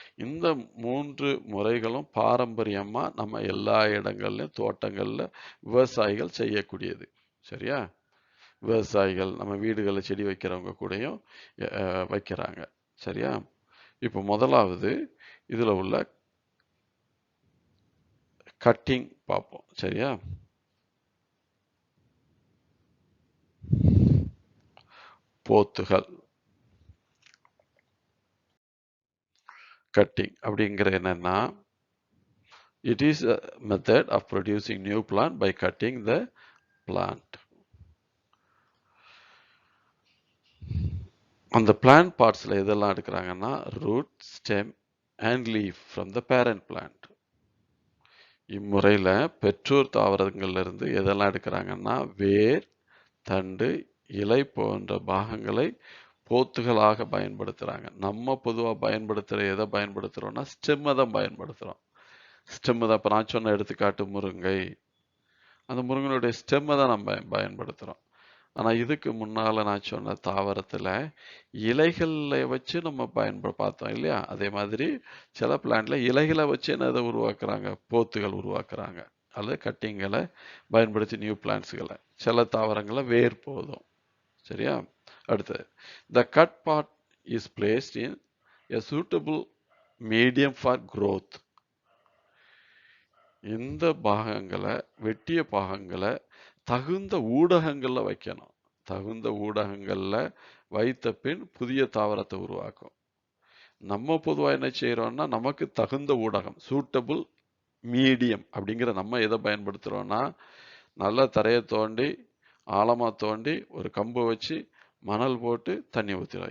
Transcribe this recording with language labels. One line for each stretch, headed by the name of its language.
Tamil: இந்த 3 முறைகளும் பாரம்பரியமா நம்ம எல்லா இடங்கள்லையும் தோட்டங்கள்ல விவசாயிகள் செய்யக்கூடியது சரியா. விவசாயிகள் நம்ம வீடுகளில் செடி வைக்கிறவங்க கூடயும் வைக்கிறாங்க சரியா. இப்போ முதலாவது இதுல உள்ள கட்டிங் பார்ப்போம் சரியா. போத்துகள், கட்டிங் அப்படிங்கிற என்னன்னா,
English: it is a method of producing new plant by cutting the plant.
Tamil: அந்த
English: plant பார்ட்ஸ்ல
Tamil: எதெல்லாம் எடுக்கிறாங்கன்னா
English: Root, stem and leaf from the parent plant.
Tamil: இம்முறையில் பெற்றோர் தாவரங்கள்ல இருந்து எதெல்லாம் எடுக்கிறாங்கன்னா வேர், தண்டு, இலை போன்ற பாகங்களை போத்துகளாக பயன்படுத்துறாங்க. நம்ம பொதுவாக பயன்படுத்துகிற எதை பயன்படுத்துகிறோம்னா ஸ்டெம்மை தான் பயன்படுத்துகிறோம். ஸ்டெம்மு தான். இப்போ நான் சொன்ன எடுத்துக்காட்டு முருங்கை, அந்த முருங்கனுடைய ஸ்டெம்மை தான் நம்ம பயன்படுத்துகிறோம். ஆனால் இதுக்கு முன்னால் நான் சொன்ன தாவரத்தில் இலைகளை வச்சு நம்ம பார்த்தோம் இல்லையா. அதே மாதிரி சில பிளான்ட்ல இலைகளை வச்சு என்னதை உருவாக்குறாங்க, போத்துகள் உருவாக்குறாங்க, அல்லது கட்டிங்களை பயன்படுத்தி நியூ பிளான்ட்ஸுகளை. சில தாவரங்களில் வேர் போதும் சரியா. அடுத்தது
English: the cut part is placed in a suitable medium for growth.
Tamil: இந்த பாகங்களை, வெட்டிய பாகங்களை தகுந்த ஊடகங்கள்ல வைக்கணும். தகுந்த ஊடகங்கள்ல வைத்த பின் புதிய தாவரத்தை உருவாக்கும். நம்ம பொதுவாக என்ன செய்யறோம்னா நமக்கு தகுந்த ஊடகம், சூட்டபிள் மீடியம் அப்படிங்கிற நம்ம எதை பயன்படுத்துறோம்னா நல்லா தரையை தோண்டி ஆழமா தோண்டி ஒரு கம்பை வச்சு மணல் போட்டு தண்ணி ஊற்றிடும்.